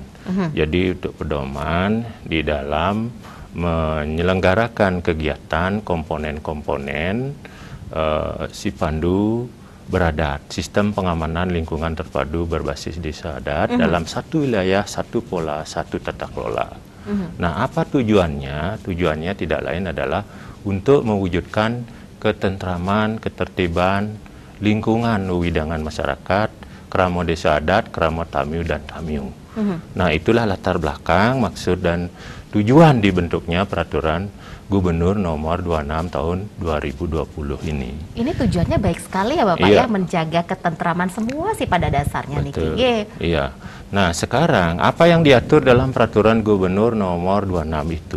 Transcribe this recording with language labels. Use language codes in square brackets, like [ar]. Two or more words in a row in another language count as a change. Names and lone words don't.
[id] Jadi untuk pedoman di dalam menyelenggarakan kegiatan komponen-komponen si pandu beradat, sistem pengamanan lingkungan terpadu berbasis desa adat dalam satu wilayah, satu pola, satu tata kelola. Nah, apa tujuannya? Tujuannya tidak lain adalah untuk mewujudkan ketentraman, ketertiban, lingkungan widangan masyarakat, kerama desa adat, kerama tamiu dan tamiung. Nah, itulah latar belakang, maksud dan tujuan dibentuknya peraturan Gubernur nomor 26 tahun 2020 ini. Ini tujuannya baik sekali ya Bapak ya, menjaga ketentraman semua sih pada dasarnya. Betul. Niki. Iya. Nah, sekarang apa yang diatur dalam peraturan Gubernur nomor 26 itu?